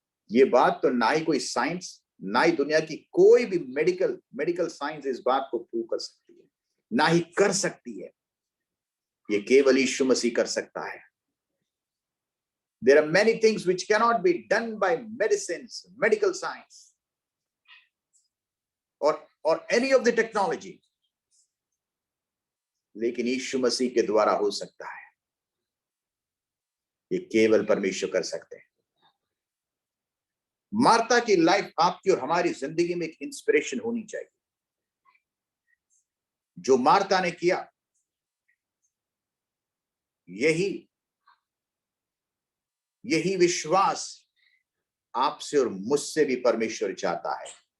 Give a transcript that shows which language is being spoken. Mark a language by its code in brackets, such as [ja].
[hi] ये बात तो ना ही कोई साइंस, ना ही दुनिया की कोई भी मेडिकल साइंस इस बात को प्रूव कर सकती है, ना ही कर सकती है। ये केवल यीशु मसीह कर सकता है। [en] There are many things which cannot be done by medicines, medical science, or any of the technology. [hi] लेकिन यीशु मसीह के द्वारा हो सकता है। ये केवल परमेश्वर कर सकते हैं। मार्था की लाइफ आपकी और हमारी जिंदगी में एक इंस्पिरेशन होनी चाहिए। जो मार्था ने किया, यही विश्वास आपसे और मुझसे भी परमेश्वर चाहता है।